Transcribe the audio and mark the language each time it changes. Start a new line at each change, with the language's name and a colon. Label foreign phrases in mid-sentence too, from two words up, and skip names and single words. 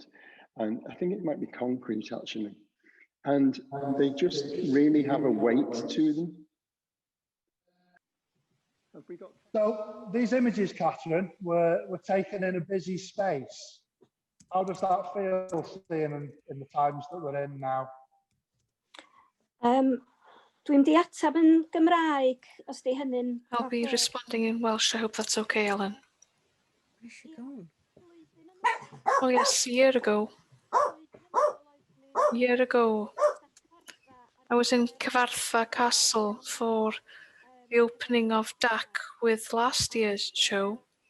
English: And I think it might be concrete actually. And they just really have a weight to them. Have we got... So these images, Catherine, were taken in a busy space. How does that feel, seeing in the times that we're in now?
Welsh: Dwi'n di atab yn Gymraeg, os di hynny'n...
English: I'll be responding in Welsh. I hope that's okay, Ellen. Where's she going? Oh yes, a year ago, I was in Cyfarthfa Castle for the opening of DAC with last year's show.